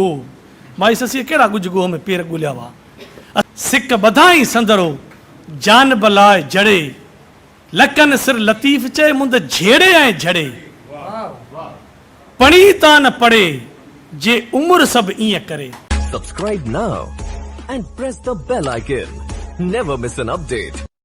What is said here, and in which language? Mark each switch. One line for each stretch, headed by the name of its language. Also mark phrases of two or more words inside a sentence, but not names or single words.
Sindhi: माई ससीअ कहिड़ा गुज गो में पेर ॻोल्हिया हुआ। सिक ॿधाई संदरो जान बलाए जड़े, लकन सिर लतीफ़ चए मुंद झेड़े ऐं झड़े, पढ़ी ता न पढ़े जे उम्र सभु ईअं करे।
English: Subscribe now and press the bell icon. Never miss an update.